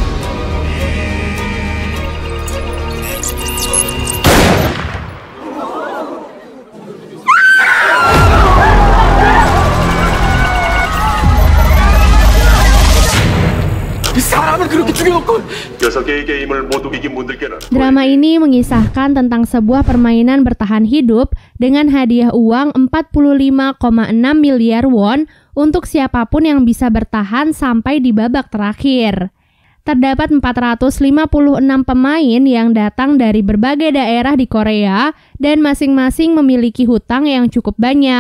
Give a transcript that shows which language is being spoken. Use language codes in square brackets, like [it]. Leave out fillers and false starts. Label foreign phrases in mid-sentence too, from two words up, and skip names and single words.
[ko] 사람을 그렇게 죽여놓고 6개의 게임을 모두 이긴 분들께는 [id] Drama ini mengisahkan tentang sebuah permainan bertahan hidup dengan hadiah uang 45,6 miliar won untuk siapapun yang bisa bertahan sampai di babak terakhir. Terdapat 456 pemain yang datang dari berbagai daerah di Korea dan masing-masing memiliki hutang yang cukup banyak.